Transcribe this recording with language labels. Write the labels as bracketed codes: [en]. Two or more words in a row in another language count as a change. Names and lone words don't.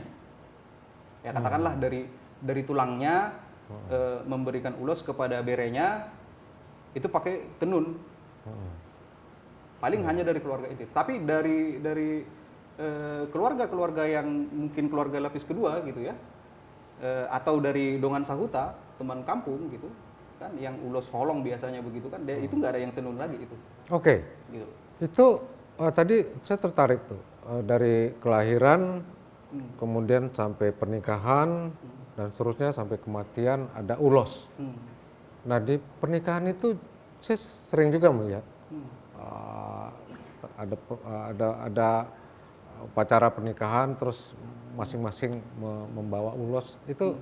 [id] Ya katakanlah dari tulangnya memberikan ulos kepada berenya itu pakai tenun. paling hanya dari keluarga inti. Tapi dari keluarga-keluarga yang mungkin keluarga lapis kedua gitu ya, atau dari [bbc] dongan sahuta [id] teman kampung gitu kan, yang [bbc] ulos holong [id] biasanya begitu kan, itu nggak ada yang tenun lagi itu. Oke. Gitu. Itu tadi saya tertarik tuh dari kelahiran, kemudian sampai pernikahan dan seterusnya sampai kematian ada ulos. Nah di pernikahan itu saya sering juga melihat ada upacara pernikahan terus masing-masing membawa ulos itu.